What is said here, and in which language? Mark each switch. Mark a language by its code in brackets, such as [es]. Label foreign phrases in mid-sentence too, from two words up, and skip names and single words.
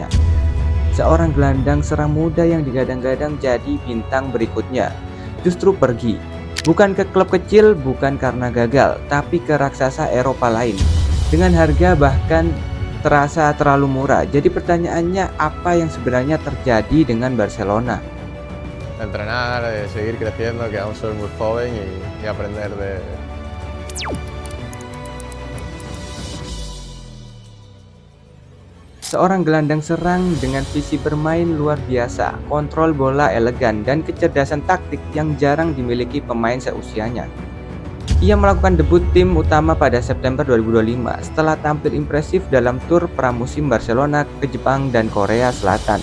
[id] Seorang gelandang serang muda yang digadang-gadang jadi bintang berikutnya, justru pergi. Bukan ke klub kecil, bukan karena gagal, tapi ke raksasa Eropa lain. Dengan harga bahkan terasa terlalu murah. Jadi pertanyaannya, apa yang sebenarnya terjadi dengan Barcelona? [es] Entrenar, seguir creciendo, que aún soy muy joven y aprender de... [id] Seorang gelandang serang dengan visi bermain luar biasa, kontrol bola elegan, dan kecerdasan taktik yang jarang dimiliki pemain seusianya. Ia melakukan debut tim utama pada September 2025 setelah tampil impresif dalam tur pramusim Barcelona ke Jepang dan Korea Selatan.